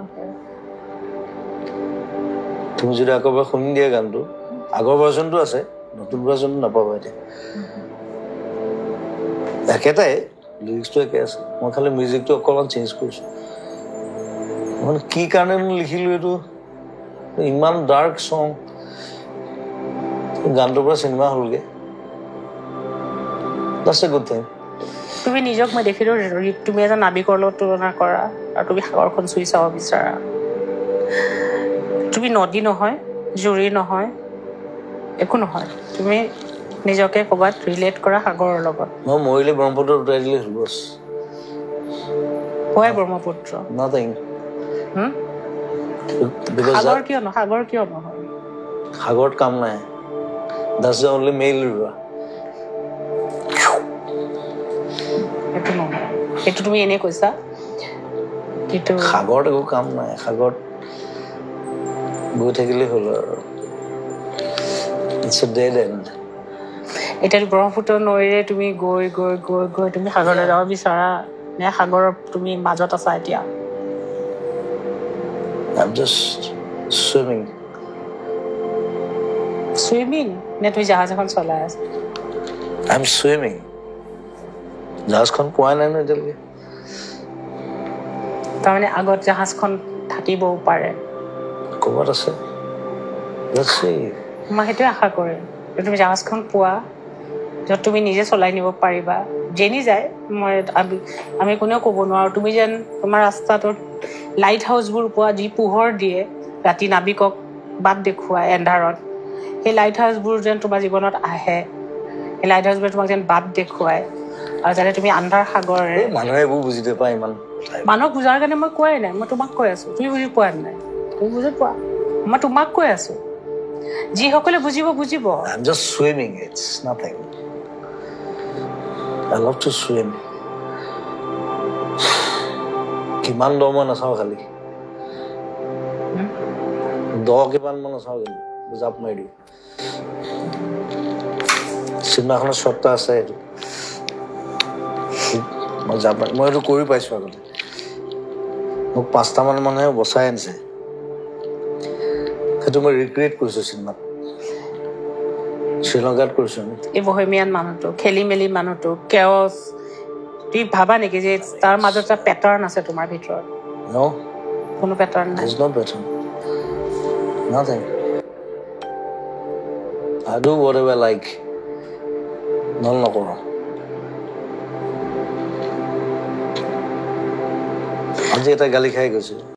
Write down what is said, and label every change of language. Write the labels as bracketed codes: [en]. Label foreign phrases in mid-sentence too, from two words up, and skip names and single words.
[as] তুমি যদি আকৌ এবাৰ শুনি দিয়া গানটো আগৰ ভাৰ্জনটো আছে নতুন ভাৰ্জনটো নাপাবা এতিয়া একেটাই লিৰিক্সটো একে আছে মই খালি মিউজিকটো অকণমান চেঞ্জ কৰিছোঁ মানে কি কাৰণে লিখিলোঁ এইটো ইমান [en] dark song [as] গানটোৰ পৰা চিনেমা হ'লগৈ [en] that's a good thing [as] তুমি নিজক মই দেখিলোঁ তুমি এজন নাবিকৰ লগত তুলনা কৰা আৰু তুমি সাগৰখন চুই চাব বিচাৰা তুমি নদী নহয় জুৰি নহয় একো নহয় তুমি নিজকে ক'ৰবাত ৰিলেট কৰা সাগৰৰ লগত মই মৰিলে ব্ৰহ্মপুত্ৰ উঠাই দিলে হ'ল বছ হয় ব্ৰহ্মপুত্ৰ [en] nothing [as] সাগৰ কিয় নহয় সাগৰত কাম নাই [en] that's the only male river [as] এইটো নহয় এইটো তুমি এনেই কৈছা কিন্তু সাগৰত একো কাম নাই সাগৰত গৈ থাকিলে হ'ল আৰু [en] it's a dead end [as] এতিয়া ব্ৰহ্মপুত্ৰ নৈৰে তুমি গৈ গৈ গৈ গৈ তুমি সাগৰলৈ যাব বিচাৰা নে সাগৰৰ তুমি মাজত আছা এতিয়া [en] I'm just swimming [as] নে তুমি জাহাজ এখন চলাই আছা [en] I'm swimming [as] জাহাজখন পোৱা নাই ন এতিয়ালৈকে তাৰমানে আগত জাহাজখন থাকিবও পাৰে ক'ৰবাত আছে [en] let's see [as] মই সেইটোৱে আশা কৰিম তুমি জাহাজখন পোৱা য'ত তুমি নিজে চলাই নিব পাৰিবা যেনি যায় আমি কোনেও ক'ব নোৱাৰোঁ তুমি যেন তোমাৰ ৰাস্তাটোত লাইট হাউচবোৰ পোৱা যি পোহৰ দিয়ে ৰাতি নাবিকক বাট দেখুৱাই এন্ধাৰত সেই লাইট হাউচবোৰ যেন তোমাৰ জীৱনত আহে সেই লাইট হাউচবোৰে তোমাক যেন বাট দেখুৱায় আৰু যাতে তুমি আন্ধাৰ সাগৰেৰে মানুহে এইবোৰ বুজি নাপায় ইমান মানুহক বুজাৰ কাৰণে মই কোৱাই নাই মই তোমাক কৈ আছোঁ তুমি বুজি পোৱা নাই তুমি বুজি পোৱা মই তোমাক কৈ আছোঁ যিসকলে বুজিব [en] I'm just swimming it's nothing I love to swim [as] কিমান দ মই নাচাওঁ খালি কিমান মই নাচাওঁ খালি জাপ মাৰি দিওঁ চিনেমাখনৰ শ্বটটা আছে এইটো মই এইটো কৰি পাইছোঁ আগতে মোক 5টামান মানুহে বচাই আনিছে সেইটো মই ৰিক্ৰিয়েট কৰিছোঁ চিনেমাত শ্ৰীলংকাত কৰিছোঁ আমি এই বহেমিয়ান মানুহটো খেলি মেলি মানুহটো কেঅছ তুমি ভাবা নেকি যে তাৰ মাজত এটা পেটাৰ্ণ আছে তোমাৰ ভিতৰত [en] No [as] কোনো পেটাৰ্ণ নাই [en] there's no pattern nothing I do whatever I like [as] নকৰোঁ আজি এটা গালি খাই গৈছোঁ